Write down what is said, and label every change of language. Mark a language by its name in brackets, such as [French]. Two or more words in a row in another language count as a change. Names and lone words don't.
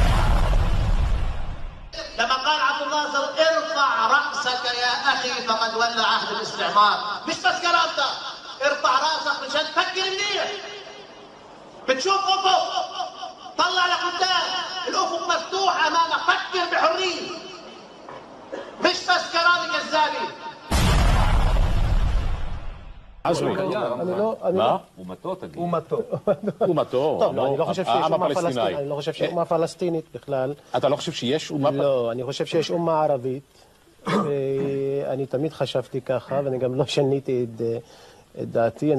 [Arabic] لما قال عبد الناصر ارفع رأسك يا أخي فقد ولى عهد الاستعمار، مش بس كرامتك، ارفع رأسك مشان تفكر منيح، بتشوف أفق، طلع لقدام، الأفق مفتوح أمامك، فكر بحرية، مش بس كلام كذابي. [Hebrew] عزمي אומתו. טוב, לא, אני לא חושב שיש אומה פלסטינית. אני לא חושב שיש אומה פלסטינית בכלל. אתה לא חושב שיש אומה פלסטינית? לא, אני חושב שיש אומה ערבית. אני תמיד חשבתי ככה, ואני גם לא שניתי את דעתי.